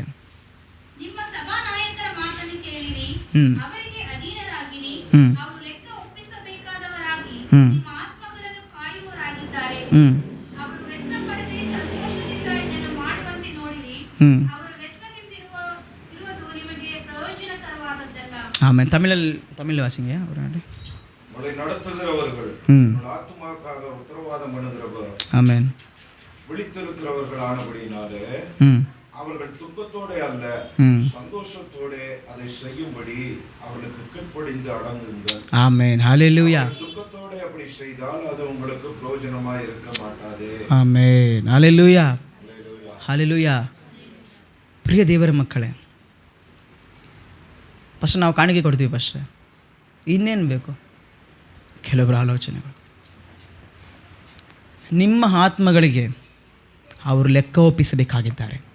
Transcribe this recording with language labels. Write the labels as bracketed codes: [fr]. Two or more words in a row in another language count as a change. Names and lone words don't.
[kn] ನಿಮ್ಮ ಸಭಾನಾಯಕರ ಮಾತನ್ನು ಕೇಳಿರಿ, ಅವರಿಗೆ ಅಧೀನರಾಗಿರಿ, ಅವರು ಲೆಕ್ಕ ಒಪ್ಪಿಸಬೇಕಾದವರಾಗಿ ನಿಮ್ಮ ಆತ್ಮಗಳನ್ನು ಕಾಯುವವರಾಗಿದ್ದಾರೆ. ಅವರು ವ್ಯಸನ ಪಡದೆ ಸಂತೋಷದಿಂದ ಇದನ್ನು ಮಾಡುವಂತೆ ನೋಡಿರಿ. ಅವರು ವ್ಯಸನದಿಂದಿರುವುದು ನಿಮಗೆ ಪ್ರಯೋಜನಕರವಾದದ್ದಲ್ಲ. [ta] ಆಮೇಲೆ தமிழ் வாசிங்க ஒரு நாடு. உங்களை நடத்துகிறவர்கள் ஆத்துமாக்காக உத்தரவாதம் பண்ணுகிறவர். ஆமென். விழித்திருக்கிறவர்கள் ஆனபடினாலே அவர்கள் துக்கத்தோட அல்ல சந்தோஷத்தோட அதை செய்யும்படி அவர்களுக்கு கீழ்ப்படிந்து அடங்குங்கள். ஆமென். ஹalleluya. துக்கத்தோட அப்படி செய்தால் அது உங்களுக்கு பிரயோஜனமாய் இருக்க மாட்டாது. [kn] ಆಮೆನ್. ಹalleluya. ಹalleluya. ಪ್ರಿಯ ದೇವರ ಮಕ್ಕಳೇ, ಫಸ್ಟ್ ನಾವು ಕಾಣಿಕೆ ಕೊಡ್ತೀವಿ. ಫಸ್ಟ್ ಇನ್ನೇನು ಬೇಕು, ಕೆಲವರ ಆಲೋಚನೆಗಳು. ನಿಮ್ಮ ಆತ್ಮಗಳಿಗೆ ಅವರು ಲೆಕ್ಕ ಒಪ್ಪಿಸಬೇಕಾಗಿದ್ದಾರೆ.